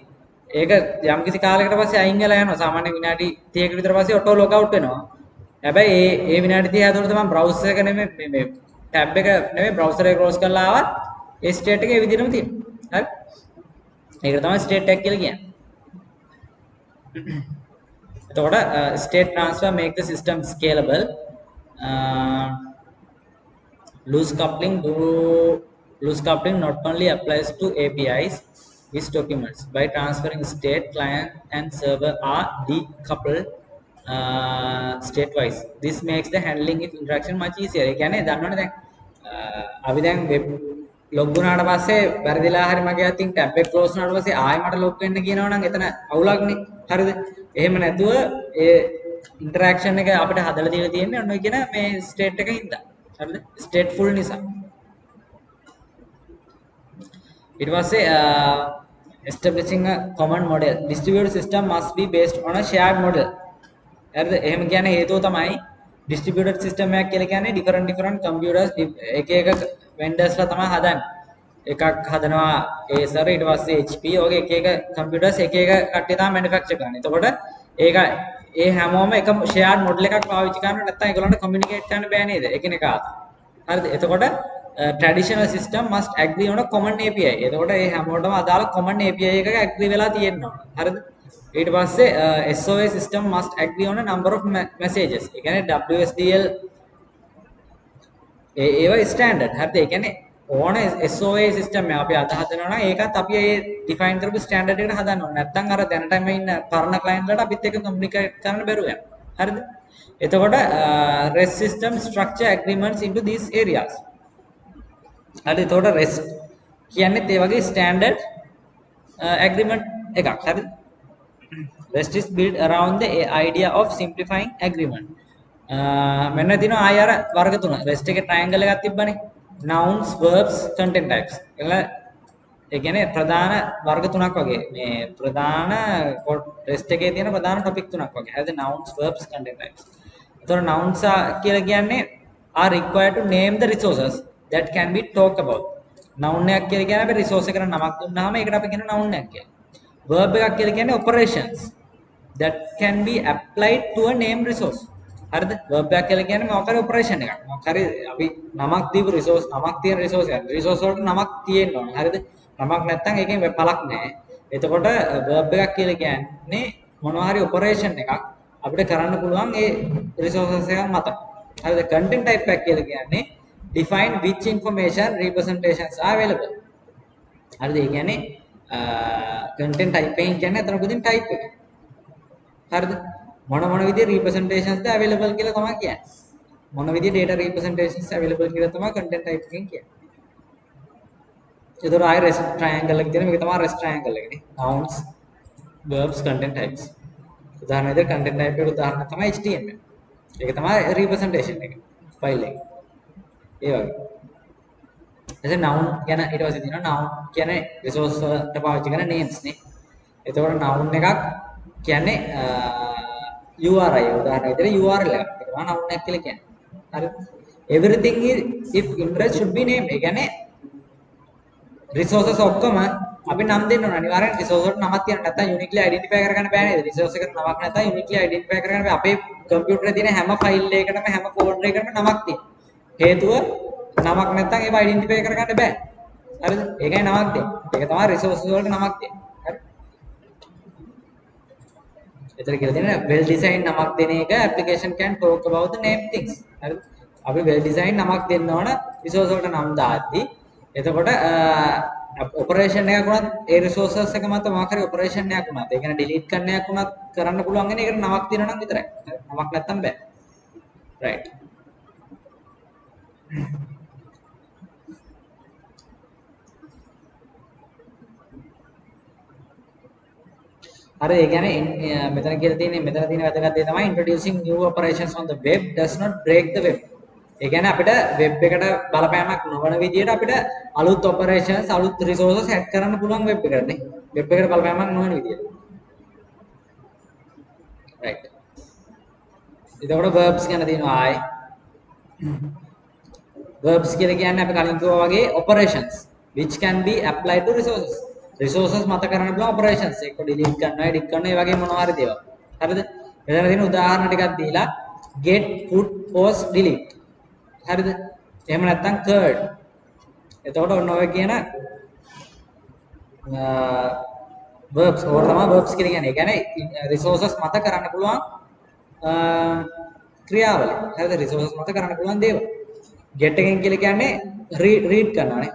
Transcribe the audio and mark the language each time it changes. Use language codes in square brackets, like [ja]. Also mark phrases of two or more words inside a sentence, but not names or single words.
[si] ඒක යම්කිසි කාලයකට පස්සේ අයින් වෙලා යනවා. සාමාන්‍ය විනාඩි 30කට විතර පස්සේ [en] auto log out [si] වෙනවා. හැබැයි ඒ විනාඩි 30 ඇතුළත මම බ්‍රවුසර් එක නෙමෙයි මේ ටැබ් එක නෙමෙයි බ්‍රවුසර් එක ක්ලෝස් කරලා ආවත් ඒ ස්ටේට් එකේ විදිහටම තියෙනවා. හරි? ඒකට තමයි ස්ටේට් එක කියලා කියන්නේ. එතකොට [en] state transfer make the system scalable. Loose coupling not only applies to APIs with documents. By transferring state, client and server are decoupled state-wise. This makes the handling of interaction much easier. [si] ඒ කියන්නේ දන්නවනේ දැන් අපි දැන් [en] web log [si] වුණාට පස්සේ වැරදිලා හරි මගේ අතින් ටැබ් එක ක්ලෝස් වුණාට පස්සේ ආයෙ මට ලොග් වෙන්න කියනවා නම් එතන අවුලක්නේ. හරිද? එහෙම නැතුව ඒ ඉන්ටරැක්ෂන් එක අපිට හදලා දීලා තියෙන්නේ ඔන්න ඔය කියන මේ ස්ටේට් එකකින් ඉඳලා. හරිද? ස්ටේට්ෆුල් නිසා. ඊට පස්සේ [en] establishing a common model. Distributed system must be based on a shared model. [si] හරිද? එහෙම කියන්නේ හේතුව තමයි [en] distributed system [si] එකක් කියලා කියන්නේ [en] different computers [si] එක එක vendors ලා තමයි හදන්නේ. එකක් හදනවා Acer ඊට පස්සේ HP වගේ එක එක කම්පියුටර්ස් එක එක කට්ටිය තමයි මැනුෆැක්චර් කරන්නේ. එතකොට ඒක ඒ හැමෝම එක [en] shared model [si] එකක් පාවිච්චි කරනවා නැත්නම් ඒගොල්ලන්ට කමියුනිකේට් කරන්න බෑ නේද? එකිනෙකා අතර. හරිද? එතකොට [en] traditional system must agree on a common API. [si] එතකොට මේ හැමෝටම අදාළ [en] common API [si] එකක agree වෙලා තියෙන්න ඕන. හරිද? ඊට පස්සේ [en] SOA system must agree on a number of messages. [si] ඒ කියන්නේ WSDL ඒවා ස්ටෑන්ඩඩ්. හරිද? ඒ කියන්නේ ඕන [en] SOA system [si] එක අපි අද හදනවා නම් ඒකත් අපි ඒ define කරපු ස්ටෑන්ඩඩ් එකට හදන්න ඕනේ. නැත්නම් අර දැනටම ඉන්න පරණ client වලට අපිත් එක්ක communicate කරන්න බැරුව යනවා. හරිද? [en] එතකොට REST system structure agreements into these areas. [si] හරි එතකොට REST කියන්නේත් ඒ වගේ ස්ටෑන්ඩඩ් agreement එකක්. හරිද? [en] REST is built around the idea of simplifying agreement. [si] මෙන්න තියෙනවා ආය අර වර්ග තුන. REST එකේ triangle එකක් තිබ්බනේ. [en] Nouns, verbs, content types. [si] ඒ කියන්නේ ප්‍රධාන වර්ග තුනක් වගේ. මේ ප්‍රධාන REST එකේ තියෙන ප්‍රධාන topic තුනක් වගේ. හරිද? [en] Nouns, verbs, content types. [si] එතකොට [en] nouns [si] කියලා කියන්නේ [en] are required to name the resources that can be talked about. [si] Noun එකක් කියලා කියන්නේ අපි resource එකට නමක් දුන්නාම ඒකට අපි කියන noun එකක් කියලා. [en] Verb [si] එකක් කියලා කියන්නේ [en] operations that can be applied to a named resource. [si] හරිද? verb එකක් කියලා කියන්නේ මොකක් හරි operation එකක්. මොකක් හරි අපි නමක් දීපු resource නමක් තියෙන resource එකක්. resource වලට නමක් තියෙන්න ඕනේ. හරිද? නමක් නැත්නම් ඒකෙන් පළක් නැහැ. එතකොට verb එකක් කියලා කියන්නේ මොනවා හරි operation එකක් අපිට කරන්න පුළුවන් ඒ resources එකක් මත. හරිද? [en] content type [si] එකක් කියලා කියන්නේ [en] define which information representations are available. [si] හරිද? ඒ කියන්නේ content type එකෙන් කියන්නේ අතන පුදින් type එක. හරිද? මොන විදිහේ representations ද available කියලා තමයි කියන්නේ. මොන විදිහේ [en] data representations [si] available කියලා තමයි content type එකෙන් කියන්නේ. ඒතර ආය REST triangle එක තියෙන මේක තමයි REST triangle එකනේ. [en] nouns, verbs, content types. [si] උදාහරණ විදිහට [en] content type [si] එකට උදාහරණ තමයි HTML. ඒක තමයි representation එක. file එක. ඒ වගේ. එතන noun කියන ඊට පස්සේ තියෙනවා noun කියන්නේ resource වලට පාවිච්චි කරන names නේ. එතකොට noun එකක් කියන්නේ URI උදාහරණ විදිහට URL එකක්. ඒක තමයි noun එකක් කියලා කියන්නේ. හරිද? [en] everything is if interest should be named. [si] ඒ කියන්නේ resources ඔක්කොම අපි නම් දෙන්න ඕන. අනිවාර්යෙන් resource වලට නමක් තියන්න නැත්නම් [en] uniquely identify [si] කරගන්න බෑ නේද? resource එකට නමක් නැත්නම් [en] uniquely identify [si] කරගන්න බෑ. අපේ කම්පියුටරේ තියෙන හැම ෆයිල් එකකටම හැම ෆෝල්ඩර් එකකටම නමක් තියෙනවා. හේතුව නමක් නැත්නම් ඒව ඩෙන්ටිෆයි කරගන්න බෑ. හරිද? ඒකයි නමක් දෙන්නේ. ඒක තමයි resources වලට නමක් දෙන්නේ. හරි? එතන කියලා තියෙනවා [en] well designed [si] නමක් දෙන එක [en] application can talk about the name things. [si] හරිද? අපි [en] well designed [si] නමක් දෙන්න ඕන resource වලට නම් දාද්දි. එතකොට operation එකක් වුණත් ඒ resources එක මත මොකක් හරි operation එකක් වුණත් ඒ කියන්නේ delete කරන්න එකක් වුණත් කරන්න පුළුවන් වෙන එකට නමක් දෙනවා නම් විතරයි. නමක් නැත්තම් බෑ. right. හරි ඒ කියන්නේ මෙතන කියලා තියෙන්නේ මෙතන තියෙන වැදගත් දේ තමයි [en] introducing new operations on the web does not break the web. [si] ඒ කියන්නේ අපිට web එකට බලපෑමක් නොවන විදිහට අපිට අලුත් operations අලුත් [en] resources add [si] කරන්න පුළුවන් web එකට නේ. web එකට බලපෑමක් නොවන විදිහට. right. එතකොට verbs ගැන තියෙනවා ආයේ. [en] verbs [si] කියලා කියන්නේ අපි කලින් කිව්වා වගේ [en] operations which can be applied to resources. [si] resources මත කරන්න පුළුවන් operations ඒක delete කරනවා edit කරනවා ඒ වගේ මොනවා හරි දේවල්. හරිද? මෙතන තියෙන උදාහරණ ටිකක් දීලා [en] get put post delete. [si] හරිද? එහෙම නැත්නම් curd. එතකොට ඔන්න ඔය කියන verbs ඕක තමයි verbs කියලා කියන්නේ. ඒ කියන්නේ resources මත කරන්න පුළුවන් ක්‍රියාවලිය. හරිද? resources මත කරන්න පුළුවන් දේවල්. get එකෙන් කියලා කියන්නේ read කරනවානේ.